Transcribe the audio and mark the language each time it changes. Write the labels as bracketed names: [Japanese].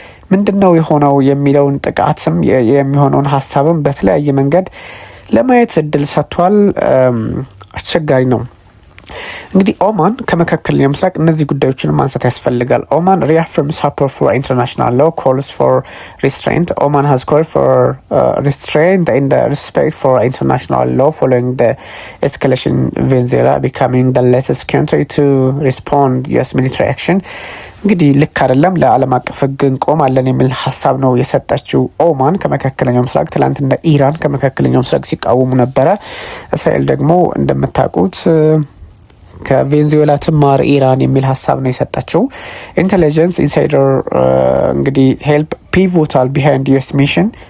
[Amharic] ምንድነው የሆነው የሚለውን ጥቃትም የሚሆነውን ሀሳብም በተለያየ መንገድ ለማየት እድል ሰጥቷል። አስቸጋሪ ነው። እንግዲህ ኦማን ከመካከለኛው ምስራቅ እነዚህ ጉዳዮችን ማንሳት ያስፈልጋል። ኦማን [English] reaffirms support for international law, calls for restraint. Oman has called for restraint and respect for international law following the escalation in Venezuela, becoming the latest country to respond US military action. [Amharic] እንግዲህ ልክ አይደለም ለዓለም አቀፍ ሕግ እንቆማለን የሚል ሀሳብ ነው የሰጠችው ኦማን ከመካከለኛው ምስራቅ። ትላንት እንደ ኢራን ከመካከለኛው ምስራቅ ሲቃወሙ ነበረ። እስራኤል ደግሞ እንደምታውቁት ከቬንዙዌላ ትማር ኢራን የሚል ሀሳብ ነው የሰጠችው። [English] ኢንቴሊጀንስ ኢንሳይደር እንግዲህ ሄልፕ ፒቮታል ቢሃይንድ ዩኤስ ሚሽን።